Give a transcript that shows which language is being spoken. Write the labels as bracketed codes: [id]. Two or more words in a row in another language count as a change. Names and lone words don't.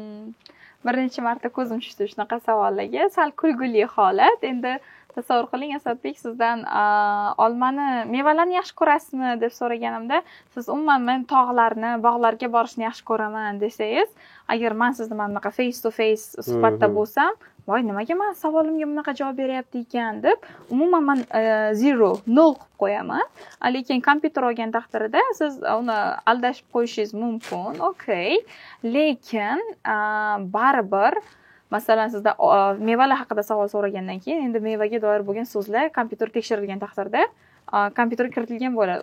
[uz] Bir necha marta ko'zim tushdi shunaqa savollarga. Sal kulguli holat. Endi tasavvur qiling, Asadbek, sizdan olmani, mevalarni yaxshi ko'rasizmi deb so'raganimda, siz umuman men tog'larni, bog'larga borishni yaxshi ko'raman desangiz, agar men sizni mana bunaqa [en] face to face [uz] suhbatda bo'lsam, voy, nimaga men savolimga bunaqa javob beryapti ekan deb, umuman men 0 qilib qo'yaman. Lekin kompyuter olgan taqdirida siz uni aldashib qo'yishingiz mumkin, okey. Lekin baribir masalan, sizda mevalar haqida savol so'ragandan keyin endi mevaga doir bo'lgan so'zlar kompyuter tekshirilgan taqdirda kompyuterga kiritilgan bo'ladi.